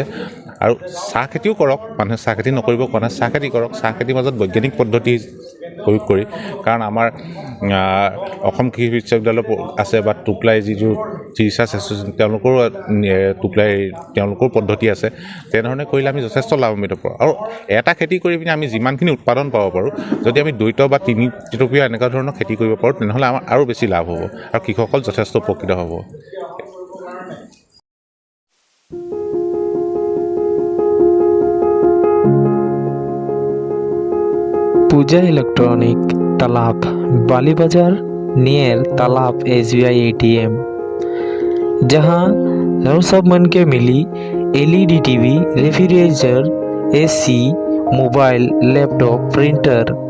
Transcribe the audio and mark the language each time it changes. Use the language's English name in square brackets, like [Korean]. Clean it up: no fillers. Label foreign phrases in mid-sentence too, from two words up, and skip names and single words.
[Assamese] আৰু চাহ খেতিও কৰক, মানুহে চাহ খেতি নকৰিব কোৱা নাই, চাহ খেতি কৰক, চাহ খেতিৰ মাজত বৈজ্ঞানিক পদ্ধতি প্ৰয়োগ কৰি, কাৰণ আমাৰ অসম কৃষি বিশ্ববিদ্যালয় আছে বা টুপ্লাই যিটো ৰিচাৰ্চ এছ'চিয়েশ্যন, তেওঁলোকৰ পদ্ধতি আছে। তেনেধৰণে কৰিলে আমি যথেষ্ট লাভান্বিত পাওঁ। আৰু এটা খেতি কৰি পিনে আমি যিমানখিনি উৎপাদন পাব পাৰোঁ, যদি আমি 2 বা 3 টকীয়া এনেকুৱা ধৰণৰ খেতি কৰিব পাৰোঁ, তেনেহ'লে আমাৰ আৰু বেছি লাভ হ'ব আৰু কৃষকসকল যথেষ্ট উপকৃত হ'ব। [Hindi] पूजा इलेक्ट्रॉनिक तालाब बाली बाजार नियर तालाब SBI ATM, जहां सब मन के मिली LED टीवी, रेफ्रिजरेटर, AC, मोबाइल, लैपटॉप, प्रिंटर,